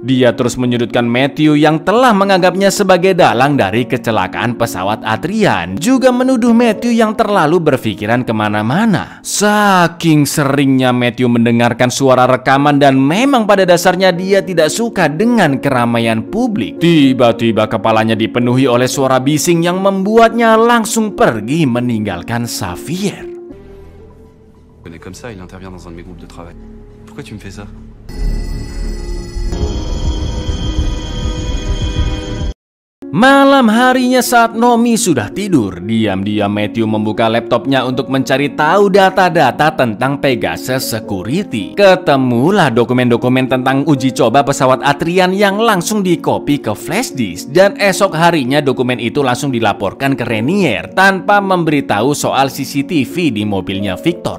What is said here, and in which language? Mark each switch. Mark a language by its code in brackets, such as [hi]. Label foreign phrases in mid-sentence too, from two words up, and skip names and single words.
[id] Dia terus menyudutkan Matthew yang telah menganggapnya sebagai dalang dari kecelakaan pesawat Adrian, juga menuduh Matthew yang terlalu berpikiran kemana-mana. Saking seringnya Matthew mendengarkan suara rekaman dan memang pada dasarnya dia tidak suka dengan keramaian publik, tiba-tiba kepalanya dipenuhi oleh suara bising yang membuatnya langsung pergi meninggalkan Xavier. [fr] Comme ça, il intervient dans un de mes groupes de travail. Pourquoi tu me fais ça? [id] Malam harinya saat Nomi sudah tidur, diam-diam Matthew membuka laptopnya untuk mencari tahu data-data tentang Pegasus Security. Ketemulah dokumen-dokumen tentang uji coba pesawat Adrian yang langsung dikopi ke flash disk, dan esok harinya dokumen itu langsung dilaporkan ke Renier tanpa memberitahu soal CCTV di mobilnya Victor.